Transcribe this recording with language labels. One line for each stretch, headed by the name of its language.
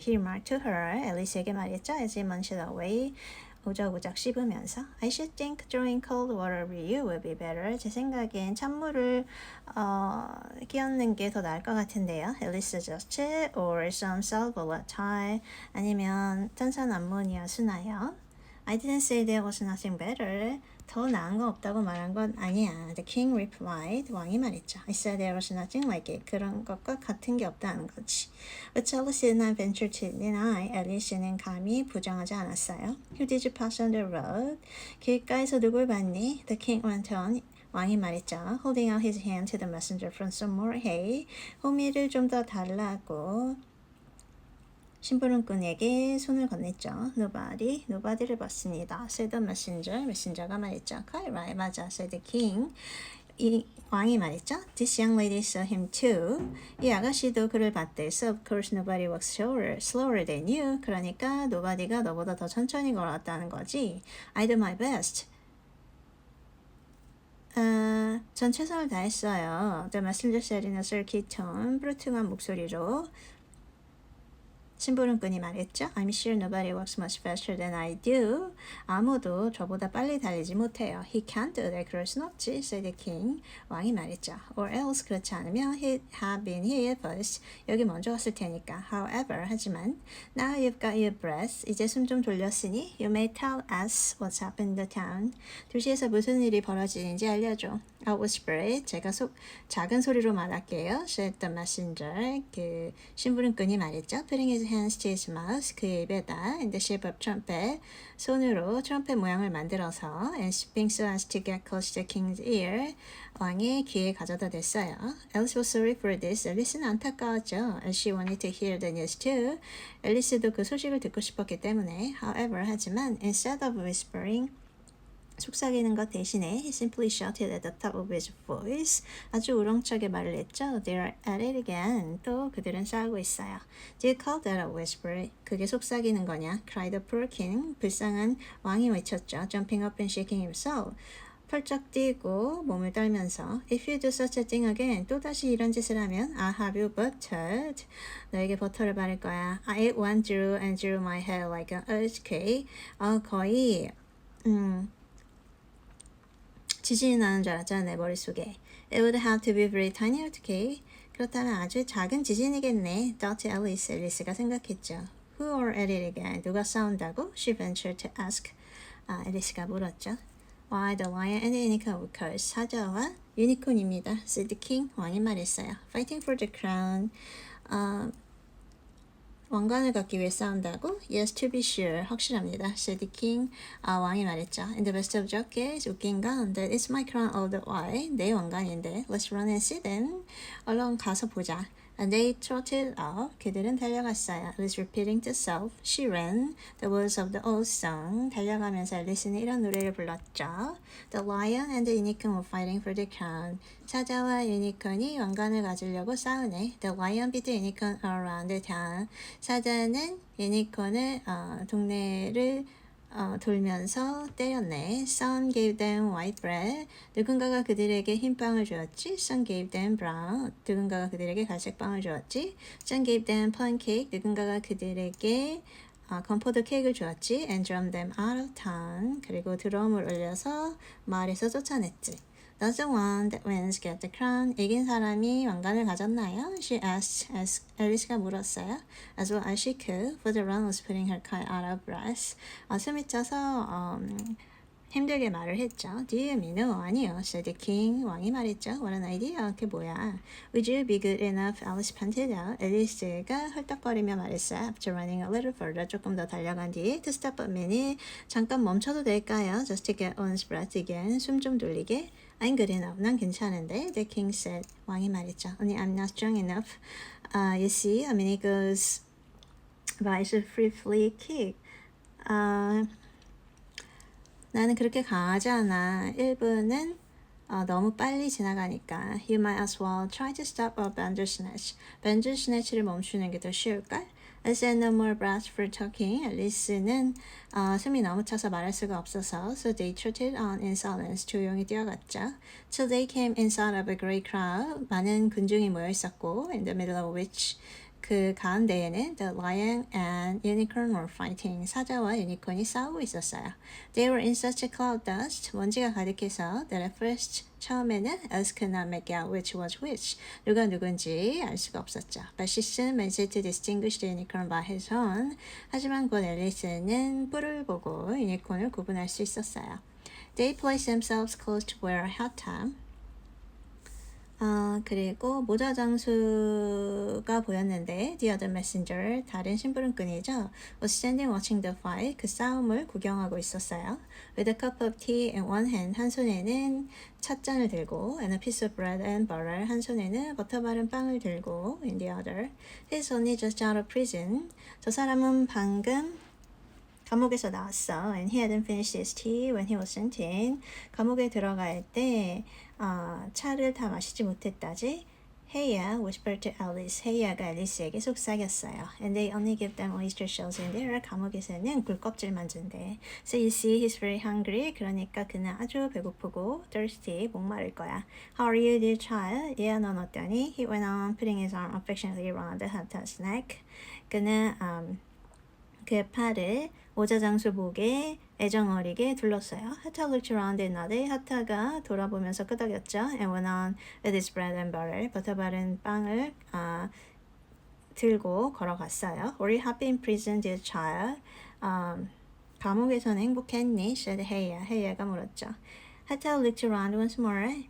English: He remarked to her.
Korean: 앨리스에게 말했죠.
English: As he munched away.
Korean: 오작오작 씹으면서
English: I should think throwing cold water over you will be better.
Korean: 제 생각엔 찬물을 끼얹는 게 더 나을 것 같은데요.
English: 앨리스 suggested. Or some sal volatile.
Korean: 아니면 탄산 암모니아 순하요.
English: I didn't say there was nothing better.
Korean: 더 나은 거 없다고 말한 건 아니야.
English: The king replied.
Korean: 왕이 말했죠.
English: I said there was nothing like it.
Korean: 그런 것과 같은 게 없다는 거지.
English: But Alice did not venture to deny.
Korean: 앨리스는 감히 부정하지 않았어요.
English: Who did you pass on the road?
Korean: 길가에서 누굴 봤니?
English: The king went on.
Korean: 왕이 말했죠.
English: Holding out his hand to the messenger from some more hay.
Korean: 호미를 좀 더 달라고 심부름꾼에게 손을 건넸죠. Nobody를 봤습니다.
English: said the messenger.
Korean: 메신저가 말했죠.
English: Quite right,
Korean: 맞아.
English: said the king.
Korean: 이 왕이 말했죠.
English: This young lady saw him too.
Korean: 이 아가씨도 그를 봤대.
English: So of course nobody walks slower than you.
Korean: 그러니까 nobody가 너보다 더 천천히 걸었다는 거지.
English: I do my best.
Korean: 전 최선을 다했어요.
English: The messenger said in a silky tone.
Korean: 불투한 목소리로 심부름꾼이 말했죠.
English: I'm sure nobody works much faster than I do.
Korean: 아무도 저보다 빨리 달리지 못해요.
English: He can't do that.
Korean: 그럴 순 없지,
English: said the king.
Korean: 왕이 말했죠.
English: Or else
Korean: 그렇지 않으면
English: he'd have been here first.
Korean: 여기 먼저 왔을 테니까.
English: However,
Korean: 하지만
English: now you've got your breath.
Korean: 이제 숨 좀 돌렸으니
English: you may tell us what's happened in the town.
Korean: 도시에서 무슨 일이 벌어지는지 알려줘.
English: I'll whisper it.
Korean: 제가 작은 소리로 말할게요.
English: said the messenger.
Korean: 그 심부름꾼이 말했죠.
English: Putting his hands to his mouth.
Korean: 그의 입에다
English: in the shape of trumpet.
Korean: 손으로 트럼펫 모양을 만들어서
English: and speaking so as to get close to the king's ear.
Korean: 왕의 귀에 가져다 댔어요.
English: Alice was sorry for this.
Korean: 앨리스는 안타까웠죠.
English: As she wanted to hear the news too.
Korean: 앨리스도 그 소식을 듣고 싶었기 때문에.
English: However,
Korean: 하지만
English: instead of whispering
Korean: 속삭이는 것 대신에
English: he simply shouted at the top of his voice.
Korean: 아주 우렁차게 말을 했죠.
English: They're at it again.
Korean: 또 그들은 싸우고 있어요.
English: Do you call that a whisper?
Korean: 그게 속삭이는 거냐?
English: cried the poor king.
Korean: 불쌍한 왕이 외쳤죠.
English: Jumping up and shaking himself.
Korean: 펄쩍 뛰고 몸을 떨면서
English: If you do such a thing again,
Korean: 또다시 이런 짓을 하면
English: I'll have you buttered.
Korean: 너에게 버터를 바를 거야.
English: I went through and through my head like an earthquake.
Korean: 거의 지진이 나는 줄 알았잖아, 내 머릿속에.
English: It would have to be very tiny earthquake.
Korean: 그렇다면 아주 작은 지진이겠네.
English: thought Alice.
Korean: 앨리스가 생각했죠.
English: Who are at it again?
Korean: 누가 싸운다고?
English: She ventured to ask.
Korean: 앨리스가 물었죠.
English: Why the lion and the unicorn of course.
Korean: 사자와 유니콘입니다.
English: said the king.
Korean: 왕이 말했어요.
English: Fighting for the crown.
Korean: 왕관을 갖기 위해 싸운다고?
English: Yes, to be sure.
Korean: 확실합니다.
English: said the king.
Korean: 왕이 말했죠.
English: And the best of joke is
Korean: 웃긴 건
English: that it's my crown all the while.
Korean: 내 왕관인데.
English: Let's run and see then.
Korean: 얼른 가서 보자.
English: And they trotted off.
Korean: 그들은 달려갔어요.
English: Alice repeating to self. She ran. The words of the old song.
Korean: 달려가면서 앨리스는 이런 노래를 불렀죠.
English: The lion and the unicorn were fighting for the crown.
Korean: 사자와 유니콘이 왕관을 가지려고 싸우네.
English: The lion beat the unicorn around the town.
Korean: 사자는 유니콘을 동네를 돌면서 때렸네.
English: Some gave them white bread.
Korean: 누군가가 그들에게 흰빵을 주었지.
English: Some gave them brown.
Korean: 누군가가 그들에게 갈색빵을 주었지.
English: Some gave them plum cake.
Korean: 누군가가 그들에게 건포도 케이크를 주었지.
English: And drummed them out of town.
Korean: 그리고 드럼을 울려서 마을에서 쫓아냈지.
English: Does the one that wins get the crown?
Korean: 이긴 사람이 왕관을 가졌나요?
English: She asked as
Korean: 앨리스가 물었어요.
English: As well as she could, for the run was putting her quite out of breath.
Korean: 숨이 차서 힘들게 말을 했죠.
English: Do you mean? No,
Korean: 아니요.
English: said the king.
Korean: 왕이 말했죠.
English: What an idea.
Korean: 그게 뭐야.
English: Would you be good enough? Alice panted out.
Korean: 앨리스가 헐떡거리며 말했어요.
English: After running a little further,
Korean: 조금 더 달려간 뒤에
English: to stop a minute.
Korean: 잠깐 멈춰도 될까요?
English: Just to get one's breath again.
Korean: 숨 좀 돌리게.
English: I'm good enough.
Korean: 난 괜찮은데.
English: The king said.
Korean: 왕이 말했죠.
English: Only I'm not strong enough. You see, a minute goes by so briefly kick.
Korean: 나는 그렇게 강하지 않아. 1분은 너무 빨리 지나가니까.
English: You might as well try to stop a bandersnatch.
Korean: bandersnatch를 멈추는 게 더 쉬울걸?
English: I said no more breath for talking.
Korean: 앨리스는 숨이 너무 차서 말할 수가 없어서
English: So they trotted on in silence.
Korean: 조용히 뛰어갔죠.
English: Till they came inside of a great crowd.
Korean: 많은 군중이 모여 있었고
English: In the middle of which
Korean: 그 가운데에는
English: The Lion and Unicorn were fighting.
Korean: 사자와 유니콘이 싸우고 있었어요.
English: They were in such a cloud dust.
Korean: 먼지가 가득해서
English: that at first
Korean: 처음에는
English: Alice could not make out which was which.
Korean: 누가 누군지 알 수가 없었죠.
English: But she soon managed to distinguish the unicorn by his horn.
Korean: 하지만 곧 앨리스는 뿔을 보고 유니콘을 구분할 수 있었어요.
English: They placed themselves close to where I had time.
Korean: 그리고 모자 장수가 보였는데
English: The other messenger,
Korean: 다른 심부름꾼이죠.
English: was standing watching the fight.
Korean: 그 싸움을 구경하고 있었어요.
English: With a cup of tea in one hand.
Korean: 한 손에는 찻잔을 들고
English: And a piece of bread and butter.
Korean: 한 손에는 버터 바른 빵을 들고
English: In the other. He's only just out of prison.
Korean: 저 사람은 방금 감옥에서 나왔어.
English: And he hadn't finished his tea when he was sent in.
Korean: 감옥에 들어갈 때 차를 다 마시지 못했다지.
English: 헤이야 whispered to Alice.
Korean: 헤이야가 앨리스에게 속삭였어요.
English: And they only give them oyster shells in there.
Korean: 감옥에서는 굴껍질만 준대.
English: So you see, he's very hungry.
Korean: 그러니까 그는 아주 배고프고
English: thirsty,
Korean: 목마를 거야.
English: How are you, dear child?
Korean: 얘야, 넌 어떠니?
English: He went on, putting his arm affectionately around the Hatta's neck.
Korean: 그는 그 팔을 모자장수 목에 애정어리게 둘렀어요.
English: 하타 looked around and nodded.
Korean: 하타가 돌아보면서 끄덕였죠.
English: And went on with his bread and butter.
Korean: 버터 바른 빵을 들고 걸어갔어요.
English: Were you happy in prison, dear child?
Korean: 감옥에서는 행복했니?
English: said Heya.
Korean: 헤이야가 물었죠.
English: 하타 looked around once more.